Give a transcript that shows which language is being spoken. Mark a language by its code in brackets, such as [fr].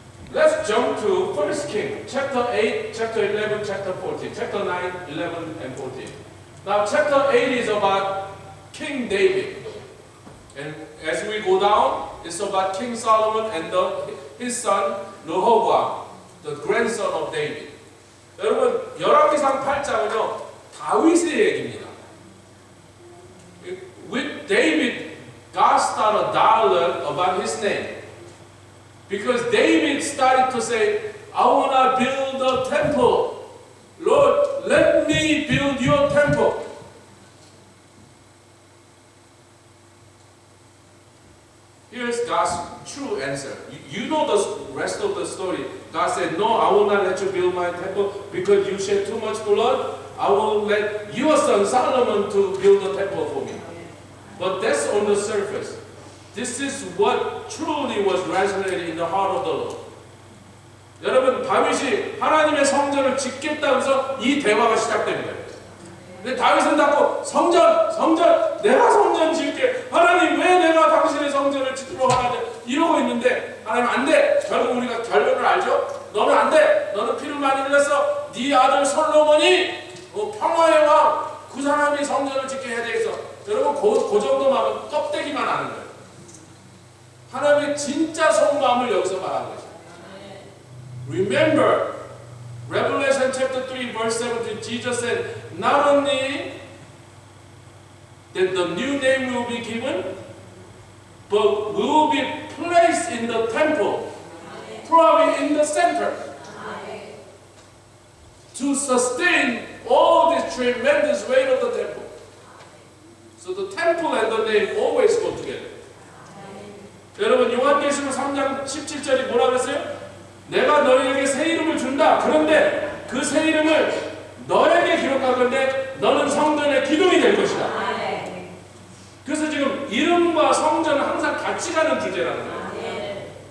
[en] Let's jump to 1 King, chapter 8, chapter 11, chapter 14, chapter 9, 11, and 14. Now, chapter 8 is about King David. And as we go down, it's about King Solomon and his son Rehoboam, the grandson of David. [ko] 여러분, 열왕기상 8장은요, 다윗의 얘기입니다. [en] With David, God started a dialogue about his name. Because David started to say, I want to build a temple. Lord, let me build your temple. Here's God's true answer. You know the rest of the story. God said, no, I will not let you build my temple because you shed too much blood. I will let your son Solomon to build a temple for me. But that's on the surface. This is what truly was resonating in the heart of the Lord. [ko] 여러분, 다윗이 하나님의 성전을 짓겠다면서 이 대화가 시작된 거예요. 근데 다윗은 자꾸 성전, 내가 성전 지을게. 하나님, 왜 내가 당신의 성전을 짓도록 하냐 이러고 있는데 하나님 안 돼. 결국 우리가 결론을 알죠? 너는 안 돼. 너는 피를 많이 흘렸어. 네 아들 솔로몬이 평화의 왕, 그 사람이 성전을 짓게 해야 되겠어. 여러분, 그 정도만 껍데기만 아는 거예요. 하나님의 진짜 속마음을 여기서 말하는 거죠. [en] Remember, Revelation chapter 3 verse 17, Jesus said, not only that the new name will be given, but will be placed in the temple, probably in the center, to sustain all this tremendous weight of the temple. So the temple and the name always go together. [ko] 여러분, 요한계시록 3장 17절이 뭐라 그랬어요? 내가 너희에게 새 이름을 준다. 그런데 그 새 이름을 너에게 기록할 건데 너는 성전의 기둥이 될 것이다. 그래서 지금 이름과 성전은 항상 같이 가는 주제라는 거예요.